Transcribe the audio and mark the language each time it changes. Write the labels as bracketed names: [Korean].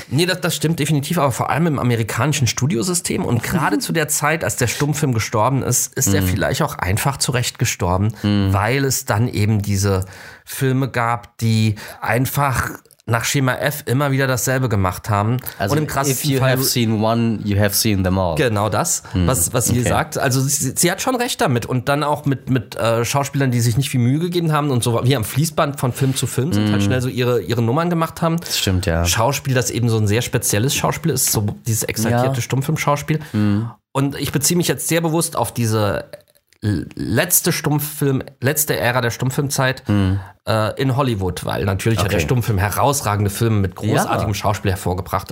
[German] Nee, das stimmt definitiv, aber vor allem im amerikanischen Studiosystem und gerade zu der Zeit, als der Stummfilm gestorben ist, ist er vielleicht auch einfach zurecht gestorben, weil es dann eben diese Filme gab, die einfach nach Schema F immer wieder dasselbe gemacht haben. Also und im krassesten Fall, [English] if you have seen one, you have seen them all. [German] Genau das, was sie sagt. Also sie hat schon recht damit. Und dann auch mit Schauspielern, die sich nicht viel Mühe gegeben haben und so wie am Fließband von Film zu Film sind, halt schnell so ihre Nummern gemacht haben. Das stimmt, ja. Schauspiel, das eben so ein sehr spezielles Schauspiel ist, so dieses exaltierte Stummfilm-Schauspiel. Und ich beziehe mich jetzt sehr bewusst auf diese letzte Ära der Stummfilmzeit in Hollywood, weil natürlich hat der Stummfilm herausragende Filme mit großartigem Schauspiel hervorgebracht.